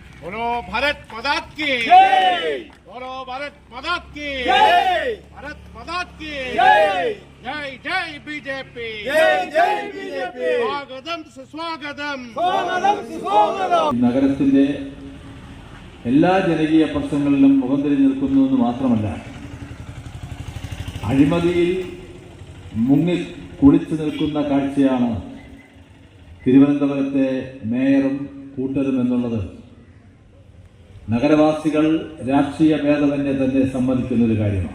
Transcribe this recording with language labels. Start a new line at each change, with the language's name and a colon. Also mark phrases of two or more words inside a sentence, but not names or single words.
Hindi: बोलो भारत माता की जय। बोलो भारत माता की जय। भारत माता की जय। जय जय बीजेपी जय जय बीजेपी। स्वागतम सुस्वागतम स्वागतम सुस्वागतम.
Malayalam: നഗരത്തിന്റെ എല്ലാ ജനകീയ പ്രശ്നങ്ങളിലും മുഖം തിരിഞ്ഞു നിൽക്കുന്നുവെന്ന് മാത്രമല്ല, അഴിമതിയിൽ മുങ്ങി കുളിച്ചു നിൽക്കുന്ന കാഴ്ചയാണ് തിരുവനന്തപുരത്തെ മേയറും കൂട്ടരും എന്നുള്ളത് നഗരവാസികൾ രാഷ്ട്രീയ ഭേദമന്യേ തന്നെ സമ്മതിക്കുന്ന ഒരു കാര്യമാണ്.